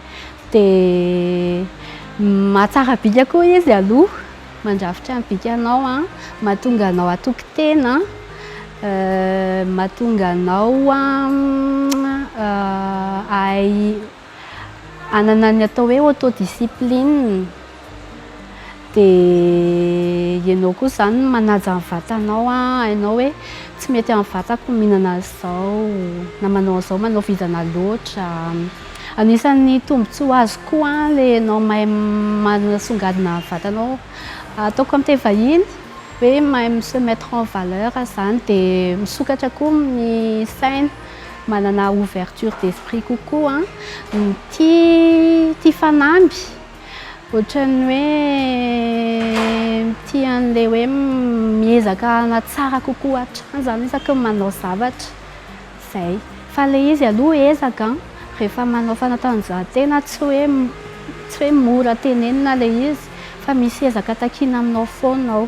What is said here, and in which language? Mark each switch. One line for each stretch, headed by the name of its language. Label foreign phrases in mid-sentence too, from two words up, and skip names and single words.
Malagasy: dia mahatsara bika koa izy aloha mandrafitra ny bikanao mahatonga anao atoki-tena mahatonga anao anana ny atao hoe autodiscipline dia ianao koa izany manaja ny vatanao hainao hoe tsy mety amin'ny vatako mihinana izao na manao an'izao manao vizana loatra. Anisan'ny tombontsoa azo koa ilay anao mahay manasongadina ny vatanao ataoko amin'ny teny vahiny hoe mahay
French: se mettre en valeur
Malagasy: izany dia misokatra koa ny saina manana
French: ouverture d'esprit
Malagasy: kokoa tia fanamby ohatran'ny hoe tia an'ilay hoe miezaka na tsara kokoa hatrany zany isaky manao zavatra izay fa ilay izy aloha ezaka rehefa manao fanatanjahantena tsy hoe mora tenenina ilay izy fa misy ezaka takiana aminao foanao.